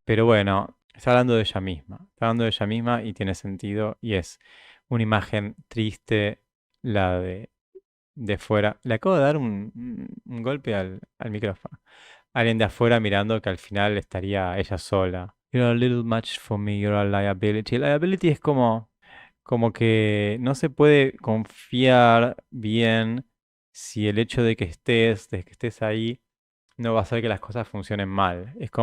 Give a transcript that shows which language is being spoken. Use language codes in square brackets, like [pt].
[es] Pero bueno, está hablando de ella misma. Está hablando de ella misma y tiene sentido. Y es una imagen triste, la de fuera. Le acabo de dar un golpe al micrófono. Alguien de afuera mirando que al final estaría ella sola. [en] You're a little much for me, you're a liability. [es] Liability es como que no se puede confiar bien si el hecho de que estés ahí, no va a hacer que las cosas funcionen mal.